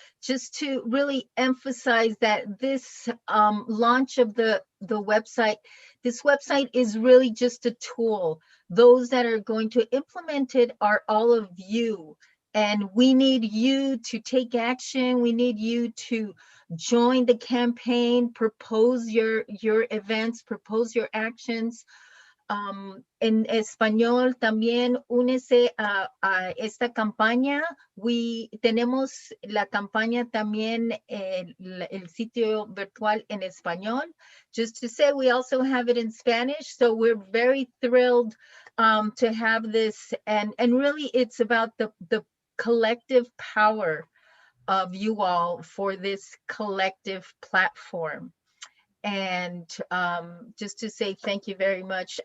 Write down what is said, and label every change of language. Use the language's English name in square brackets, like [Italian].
[English] Just to really emphasize that this launch of the website, this website is really just a tool. Those that are going to implement it are all of you. And we need you to take action. We need you to join the campaign, propose your events, propose your actions. [Spanish] En español también únese a esta campaña. Tenemos la campaña también, el sitio virtual en español. [English] Just to say, we also have it in Spanish. So we're very thrilled to have this. And really, it's about the collective power of you all for this collective platform. And just to say thank you very much.